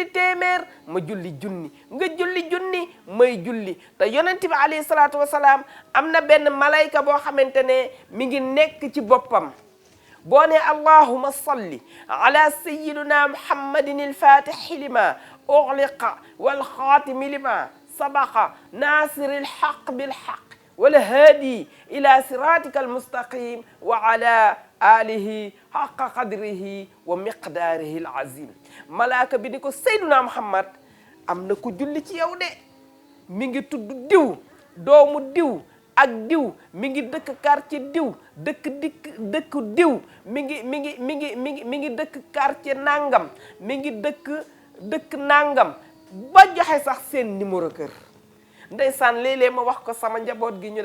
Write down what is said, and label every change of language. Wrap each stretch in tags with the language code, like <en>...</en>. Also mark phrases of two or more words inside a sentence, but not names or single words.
<wo>téeméer ma julli junni nga julli junni may julli te yonent bi</wo> <ar>عليه الصلاة والسلام</ar> <wo>am na benn malayka boo xamante ne mi ngi nekk ci boppam boo ne</wo> <ar>اللهم صل على سيدنا محمد الفاتح لما أغلق والخاتم لما سبق ناصر الحق بالحق والهادي إلى صراطك المستقيم وعلى آله حق قدره ومقداره العظيم</ar> <wo>ملاك bi ni ko Seydina Muhammad am na ku julli ci yow de mi ngi tudd diw doomu diw ak diw mi ngi dëkk quartier diw dëkk diw mi ngi dëkk quartier nangam mi ngi dëkk nangam ba joxe sax seen numéro kër ndeysaan léeg-léeg ma wax ko sama njaboot gi ñu</wo>